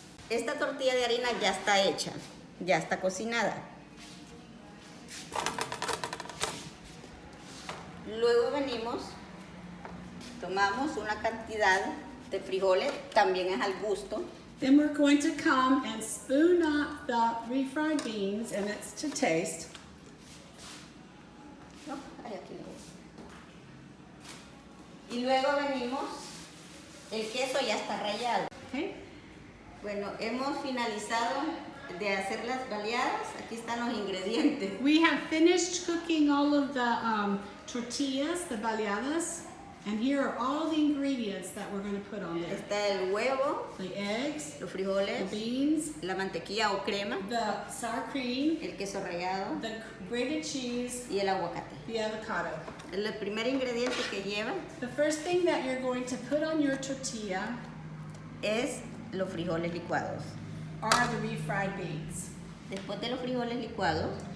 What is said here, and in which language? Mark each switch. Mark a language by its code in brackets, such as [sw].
[es] Esta tortilla de harina ya está hecha, ya está cocinada. Luego venimos, tomamos una cantidad de frijoles, también es al gusto. [en] Then we're going to come and spoon up the refried beans, and it's to taste. [es] No, ay, aquí lo voy. Y luego venimos, el queso ya está rallado. [en] Okay? [es] Bueno, hemos finalizado de hacer las baleadas. Aquí están los ingredientes. [en] We have finished cooking all of the tortillas, the baliadas, and here are all the ingredients that we're going to put on there. [es] Está el huevo, [en] The eggs, [es] los [en] the [es] frijoles, [en] beans, [es] la mantequilla o crema, [en] the sour cream, [es] el queso rallado [en] the grated cheese, [es] y el aguacate. [en] the avocado. [es] El primer ingrediente que lleva [en] The first thing that you're going to put on your tortilla [es] es los frijoles licuados. [en] are the refried beans. [es] Después de los frijoles licuados,